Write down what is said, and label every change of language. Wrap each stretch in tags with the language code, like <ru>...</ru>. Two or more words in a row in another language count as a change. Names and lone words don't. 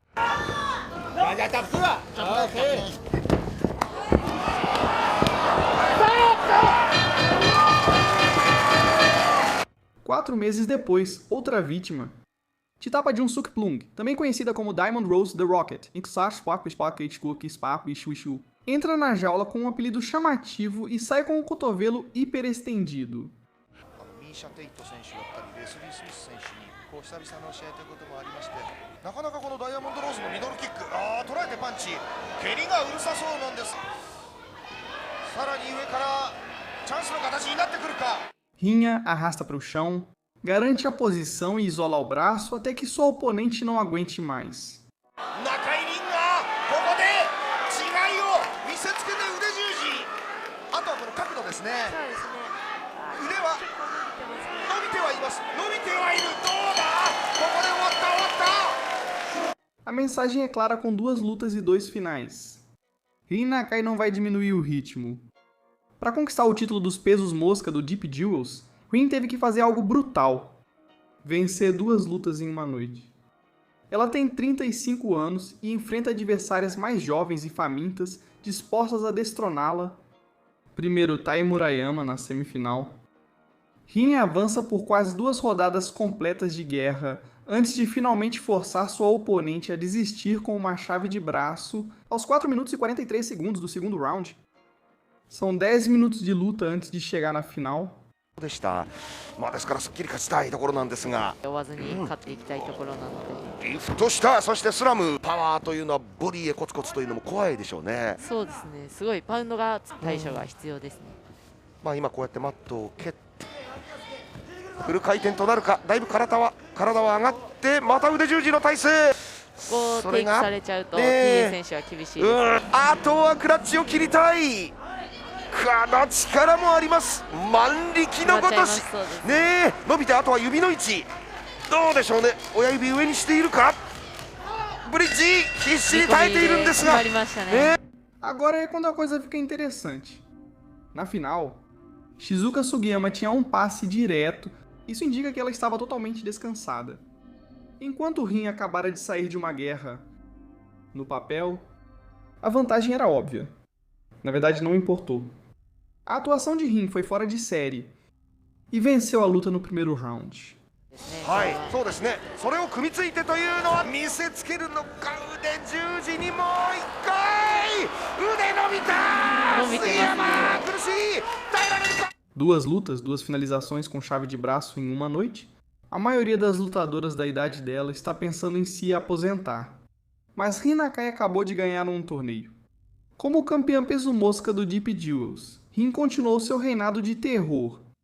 <pt>4 meses depois, outra vítima. Chitapa Jun-Suk Plung, também conhecida como Diamond Rose the Rocket, entra na jaula com um apelido chamativo e sai com o cotovelo hiperestendido.</pt> <ja>ミーシャ・テイト選手だったりレスリー・スミス選手に久々の試合ということもありまして、なかなかこのダイヤモンドローズのミドルキック、捉えてパンチ、蹴りがうるさそうなんです。さらに上からチャンスの形になってくるか。</ja> <pt>Rinha arrasta para o chão, garante a posição e isola o braço até que sua oponente não aguente mais.</pt> <ja>中井凛がここで違いを見せつけて腕十字。あとはこの角度ですね。腕は伸びてはいます。伸びてはいる。どうだ。ここで終わった終わった。</ja> <pt>A mensagem é clara com 2 lutas e 2 finais. Rin Nakai não vai diminuir o ritmo. Para conquistar o título dos pesos mosca do Deep Jewels, Rin teve que fazer algo brutal: vencer 2 lutas em uma noite. Ela tem 35 anos e enfrenta adversárias mais jovens e famintas, dispostas a destroná-la. Primeiro Tai Murayama na semifinal. Rin avança por quase 2 rodadas completas de guerra, antes de finalmente forçar sua oponente a desistir com uma chave de braço aos 4 minutos e 43 segundos do segundo round. São 10 minutos de luta antes de chegar na final.</pt> <ja>でした。まあですからすっきり勝ちたいところなんですが、追わずに勝っていきたいところなので、リフトした、そしてスラム、パワーというのはボディへコツコツというのも怖いでしょうね。そうですね、すごいパウンドが対処が必要ですね。まあ今こうやってマットを蹴ってフル回転となるか。だいぶ体は上がってまた腕十字の体勢。ここテイクされちゃうと TJ 選手は厳しいですね。あとはクラッチを切りたい。この力もあります。万力のごとしねえ、伸びてあとは指の位置どうでしょうね。親指上にしているか。ブリッジ必死に耐えているんですが、</ja> <pt>Agora é quando a coisa fica interessante. Na final, Shizuka Sugiyama tinha um passe direto, isso indica que ela estava totalmente descansada. Enquanto Rin acabara de sair de uma guerra, no papel, a vantagem era óbvia. Na verdade, não importou. A atuação de Rin foi fora de série e venceu a luta no primeiro round.</pt> <ja>はい、そうですね。それを組みついてというのは見せつけるのか。腕十字にもう一回腕伸びた。杉山苦しい。耐えられるか。</ja> <pt>2 lutas, 2 finalizações com chave de braço em uma noite. A maioria das lutadoras da idade dela está pensando em se aposentar. Mas Rin Nakai acabou de ganhar um torneio. Como campeã peso mosca do Deep Jewels, Rin continuou seu reinado de terror.</pt>